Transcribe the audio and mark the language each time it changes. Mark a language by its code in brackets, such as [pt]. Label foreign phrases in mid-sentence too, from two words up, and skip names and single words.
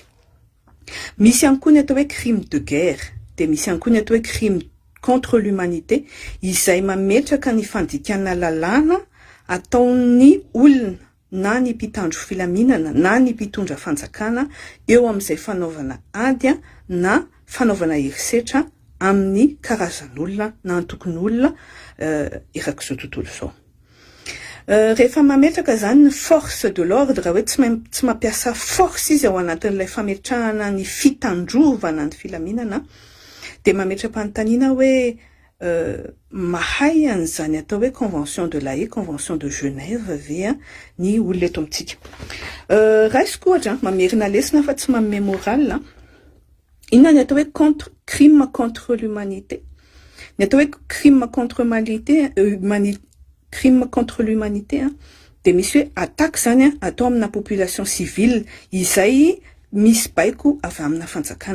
[mg] Misy ihany koa ny atao hoe [fr] crime de guerre, [mg] dia misy ihany koa ny atao hoe [fr] crime contre l'humanité [mg] izay mametraka ny fandikana lalàna ataon'ny olona na ny mpitandro filaminana na ny mpitondra fanjakana eo amin'izay fanaovana ady na fanaovana herisetra amin'ny karazan'olona na antokon'olona erak'izao tontolo izao. Rehefa mametraka zany ny [fr] force de l'ordre, [mg] raha hoe tsy mampiasa force izy ao anatin'ilay fametrahana ny fitandrovana ny filaminana, dia mametra-panontaniana hoe mahay an'izany atao hoe convention de La Haye, convention de Genève ve ny olona eto amintsika. Raisiko ohatra mamerina lesona fa tsy manome moral. Inona ny atao hoe [fr] crime contre l'humanité. [mg] Ny atao hoe [fr] crime contre l'humanité [mg] dia misy hoe attaque zany atao amina [fr] population civile [mg] izay misy baiko avy amina fanjakana.